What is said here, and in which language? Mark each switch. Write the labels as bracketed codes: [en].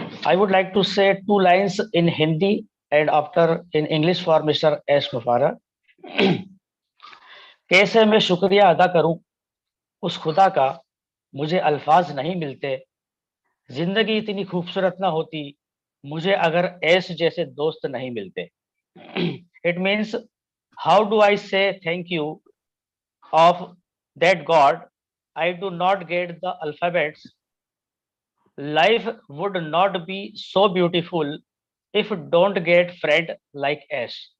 [en] I would like to say 2 lines in Hindi and after in English for Mr. S. Mufara. [hi] कैसे मैं शुक्रिया अदा करूं उस खुदा का, मुझे अल्फाज नहीं मिलते, जिंदगी इतनी खूबसूरत ना होती मुझे अगर ऐस जैसे दोस्त नहीं मिलते. [en] It means, how do I say thank you of that God? I do not get the alphabets. Life would not be so beautiful if don't get friend like Ash.